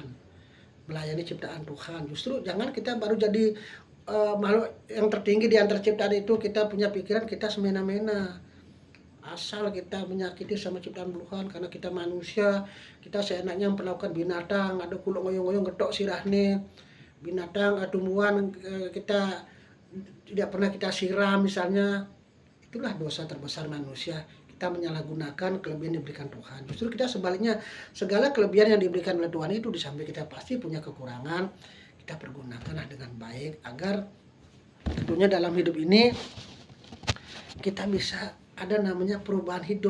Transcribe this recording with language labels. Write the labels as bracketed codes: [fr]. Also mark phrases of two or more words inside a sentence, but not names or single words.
[id] Melayani ciptaan Tuhan. Justru jangan kita baru jadi makhluk yang tertinggi di antara ciptaan itu, kita punya pikiran kita semena-mena. Asal kita menyakiti sama ciptaan Tuhan, karena kita manusia, kita seenaknya memperlakukan binatang, ada [ban] kuluk ngoyong-ngoyong getok sirahne. [id] Binatang, tumbuhan kita tidak pernah kita siram misalnya. Itulah dosa terbesar manusia. Kita menyalahgunakan kelebihan yang diberikan Tuhan. Justru kita sebaliknya, segala kelebihan yang diberikan oleh Tuhan itu, di samping kita pasti punya kekurangan, kita pergunakanlah dengan baik agar tentunya dalam hidup ini kita bisa ada namanya perubahan hidup.